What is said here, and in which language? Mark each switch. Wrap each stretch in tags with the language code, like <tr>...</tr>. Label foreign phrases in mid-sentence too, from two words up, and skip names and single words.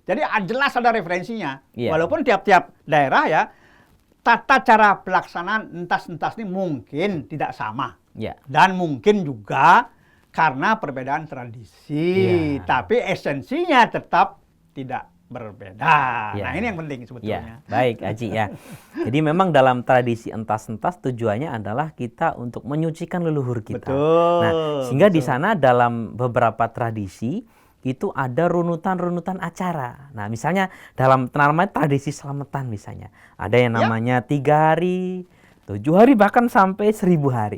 <id>Jadi jelas ada referensinya. Walaupun tiap-tiap daerah ya, tata cara pelaksanaan entas-entas ini mungkin tidak sama. Dan mungkin juga karena perbedaan tradisi. Tapi esensinya tetap tidak berbeda. Nah, ini yang penting sebetulnya. Baik, Aji ya. Jadi memang dalam tradisi entas-entas tujuannya adalah kita untuk menyucikan leluhur kita. Nah, sehingga di sana dalam beberapa tradisi itu ada runutan-runutan acara. Nah, misalnya dalam namanya tradisi selamatan misalnya. Ada yang namanya 3 hari, 7 hari, bahkan sampai 1000 hari.</id>